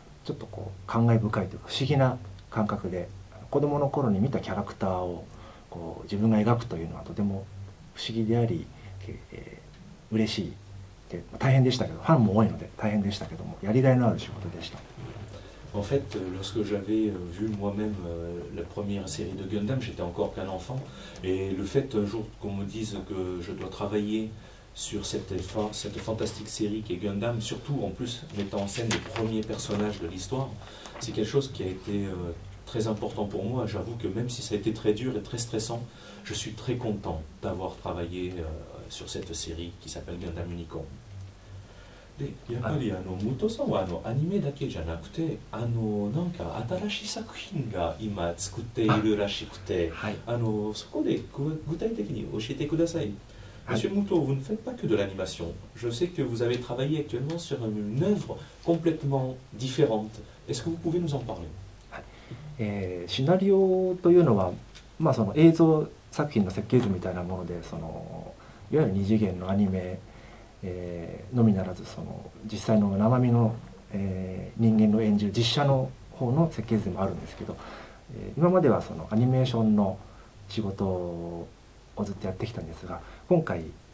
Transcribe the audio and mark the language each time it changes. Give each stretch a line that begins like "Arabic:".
Japanese: ちょっとこう感慨深いというか不思議な感覚で、子供の頃に見たキャラクターをこう自分が描くというのはとても不思議であり、嬉しいで大変でしたけど、ファンも多いので大変でしたけども、やりがいのある仕事でした。
French: En fait, lorsque j'avais vu moi-même la première série de Gundam, j'étais encore qu'un enfant. Et le fait un jour qu'on me dise que je dois travailler sur cette fantastique série qui est Gundam, surtout en plus mettant en scène les premiers personnages de l'histoire, c'est quelque chose qui a été très important pour moi. J'avoue que même si ça a été très dur et très stressant, je suis très content d'avoir travaillé sur cette série qui s'appelle Gundam Unicorn.
Japanese: でやっぱり武藤さんはアニメだけじゃなくてなんか新しい作品が今作っているらしくて、はい、そこで具体的に教えてください。
French: Monsieur Muto, vous ne faites pas que de l'animation. Je sais que vous avez travaillé actuellement sur une œuvre complètement différente. Est-ce que vous pouvez nous en parler?
Japanese: シナリオというのは、まあ、その映像作品の設計図みたいなもので、そのいわゆる二次元のアニメのみならず、その実際の生身の、人間の演じる実写の方の設計図でもあるんですけど、今まではそのアニメーションの仕事をずっとやってきたんですが、今回、